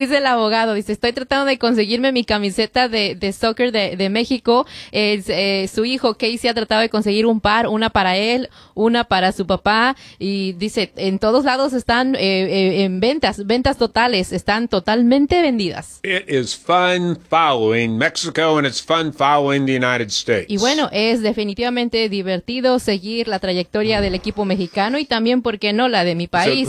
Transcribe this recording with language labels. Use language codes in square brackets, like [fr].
[es] Dice el abogado, dice, estoy tratando de conseguirme mi camiseta de soccer de México. Su hijo Casey ha tratado de conseguir un par, una para él, una para su papá. Y dice, en todos lados están en ventas totales, están totalmente vendidas. [en] It is fun following Mexico and it's fun following the United States. [es] Y bueno, es definitivamente divertido seguir la trayectoria del equipo mexicano y también, ¿por qué no?, la de mi país,